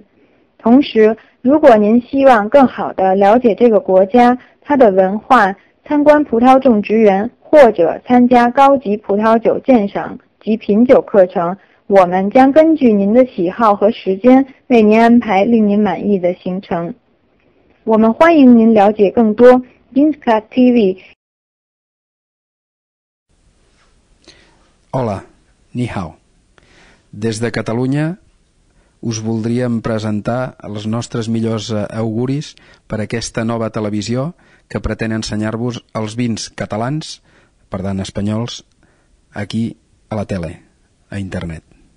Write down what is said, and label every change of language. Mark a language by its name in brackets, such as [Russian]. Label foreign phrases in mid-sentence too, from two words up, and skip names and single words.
[Chinese] 同时，如果您希望更好地了解这个国家、它的文化，参观葡萄种植园或者参加高级葡萄酒鉴赏及品酒课程，我们将根据您的喜好和时间为您安排令您满意的行程。我们欢迎您了解更多。Binscat TV。 [Spanish] Hola, [Chinese] 你好. [Catalan] Des de Catalunya us voldríem presentar els nostres millors auguris per a aquesta nova televisió que pretén ensenyar-vos els vins catalans, per tant espanyols, aquí a la tele, a internet.